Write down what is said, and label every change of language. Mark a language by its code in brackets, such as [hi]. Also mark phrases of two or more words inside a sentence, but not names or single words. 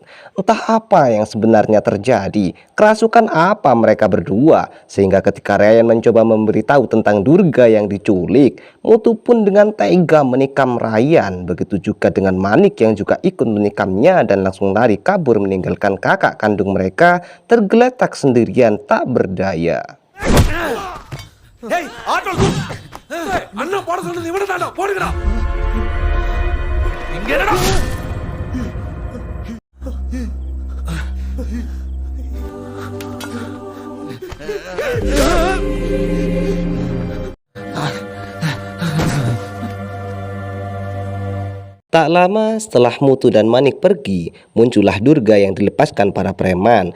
[id] Entah apa yang sebenarnya terjadi, kerasukan apa mereka berdua, sehingga ketika Ryan mencoba memberitahu tentang Durga yang diculik, Mutu pun dengan tega menikam Ryan. Begitu juga dengan Manik yang juga ikut menikamnya dan langsung lari kabur meninggalkan kakak kandung mereka tergeletak sendirian tak berdaya. [ta] ஏய் ஆட்டோ அண்ணா போட சொன்னது இவனை தாண்டா போடுங்கடா. இங்க என்னடா? [id] Tak lama setelah Mutu dan Manik pergi, muncullah Durga yang dilepaskan para preman.